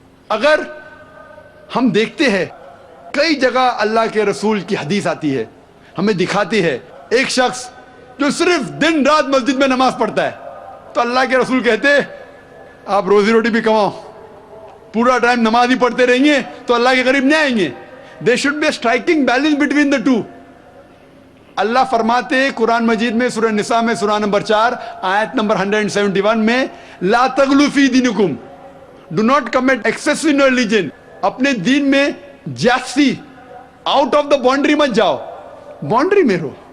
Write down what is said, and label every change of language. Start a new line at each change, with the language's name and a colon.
Urdu: اگر ہم دیکھتے ہیں کئی جگہ اللہ کے رسول کی حدیث آتی ہے, ہمیں دکھاتی ہے ایک شخص جو صرف دن رات مسجد میں نماز پڑھتا ہے, تو اللہ کے رسول کہتے آپ روزی روٹی بھی کماؤ, پورا ٹائم نماز ہی پڑھتے رہیں گے تو اللہ کے قریب نہیں آئیں گے.
English: There should be a striking balance between the two.
Urdu: اللہ فرماتے قرآن مجید میں سورہ نساء میں سورہ نمبر 4 آیت نمبر 171 میں
Arabic: لا تغلو فی دینکم,
English: do not commit excess in religion.
Urdu: اپنے دین میں جاسی,
English: out of the boundary
Urdu: مت جاؤ, باؤنڈری میں رہو.